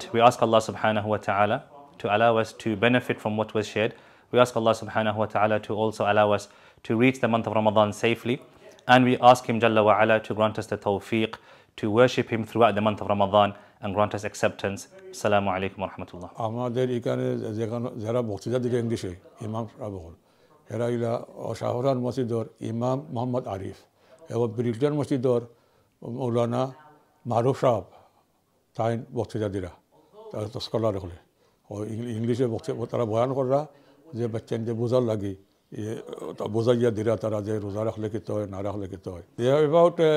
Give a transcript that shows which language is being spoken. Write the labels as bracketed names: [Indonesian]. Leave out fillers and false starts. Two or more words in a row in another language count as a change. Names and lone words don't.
[English] We ask Allah [Arabic] سبحانه وتعالى [English] to allow us to benefit from what was shared. We ask Allah [Arabic] سبحانه وتعالى [English] to also allow us to reach the month of Ramadan safely, and we ask Him [Arabic] جل وعلا [English] to grant us the tawfiq to worship Him throughout the month of Ramadan and grant us acceptance. [Arabic] السلام عليكم ورحمة الله. [Sylheti] আমাদের এখানে যারা বক্তৃতা দিলে ইংলিশে ইমাম সাহেব এরা ইলা শাহরান মসজিদর ইমাম মোহাম্মদ আরিফ এবং ব্রিকল্যান্ড মসজিদর মৌলানা মারুফ সাহেব তাই বক্তৃতা দিরা তারা স্কলার হলে ও ইংলিশে তারা বয়ান করা যে বাচ্চাদের বোঝার লাগি বোঝাইয়া দিরা তারা যে রোজা রাখলে কিতে হয় না রাখলে কিতে হয় অ্যাবাউট